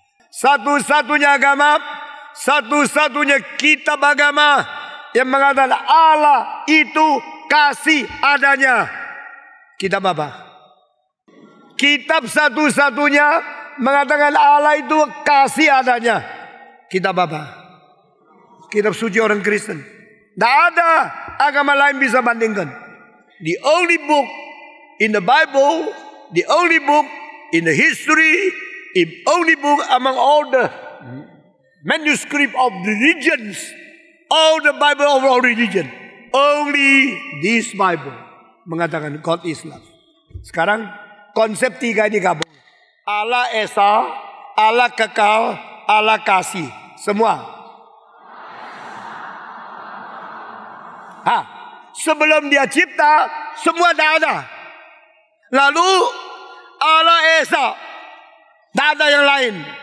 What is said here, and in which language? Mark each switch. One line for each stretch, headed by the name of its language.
Indonesian: Satu-satunya agama, satu-satunya kitab agama yang mengatakan Allah itu kasih adanya. Kitab apa? Kitab satu-satunya mengatakan Allah itu kasih adanya. Kitab apa? Kitab suci orang Kristen. Tidak ada agama lain bisa bandingkan.
English: The only book in the Bible, the only book in the history, the only book among all the manuscript of religions, all the Bible of all religion, only this Bible
Indonesian: mengatakan
English: God is love.
Indonesian: Sekarang konsep tiga ini gabung. Allah Esa, Allah kekal, Allah kasih. Semua. Sebelum Dia cipta, semua dah ada. Lalu Allah Esa, tak ada yang lain.